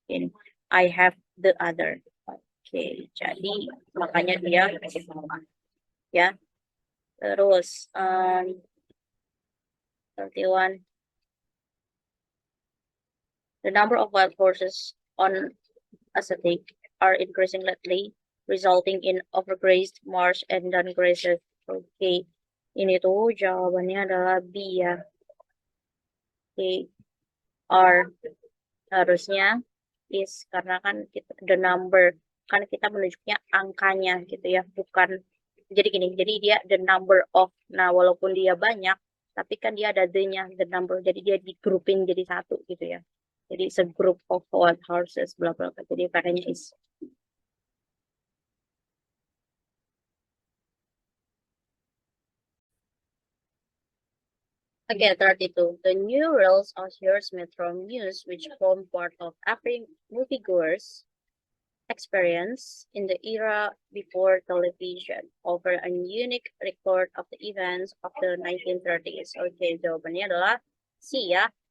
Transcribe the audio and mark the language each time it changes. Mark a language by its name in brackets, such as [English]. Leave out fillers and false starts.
[Indonesian] Ini [English] I have the other. [Indonesian] Oke, jadi makanya dia kasih sama ya. Terus 31. [English] The number of wild horses on acetic are increasing lately, resulting in overgrazed marsh and downgrazed. [Indonesian] Oke, ini tuh jawabannya adalah B ya. Oke, R harusnya is karena kan kita, the number kan kita menunjuknya angkanya gitu ya, bukan jadi gini. Jadi dia the number of. Nah, walaupun dia banyak, tapi kan dia ada the-nya, the number. Jadi dia di grouping jadi satu gitu ya. Jadi [English] it's a group of wild horses, bla bla [Indonesian] bla. Jadi pakainya is. [English] Okay, 32. The new rules of Here's Metro News, which form part of every moviegoer's experience in the era before television, offer a unique record of the events of the 1930s. [Indonesian] Oke, jawabannya adalah C ya.